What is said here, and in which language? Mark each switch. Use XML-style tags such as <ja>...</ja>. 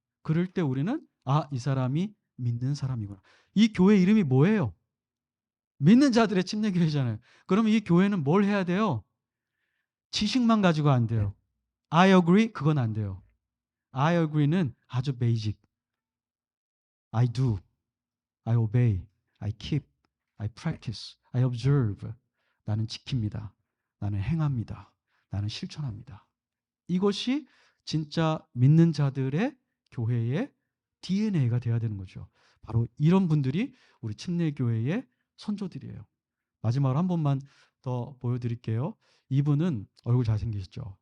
<ko>그럴 때 우리는 이 사람이 믿는 사람이구나. 이 교회 이름이 뭐예요? 믿는 자들의 침례교회잖아요. 그러면 이 교회는 뭘 해야 돼요? 지식만 가지고 안 돼요.</ko> <en>I agree</en> <ko>그건 안 돼요. I agree는 아주 베이직.</ko> <en>I do, I obey, I keep, I practice, I observe.</en> <ko>나는 지킵니다. 나는 행합니다. 나는 실천합니다. 이것이 진짜 믿는 자들의 교회의 DNA가 돼야 되는 거죠. 바로 이런 분들이 우리 침례교회의 선조들이에요. 마지막으로 한 번만 더 보여드릴게요. 이분은 얼굴 잘생기셨죠.</ko>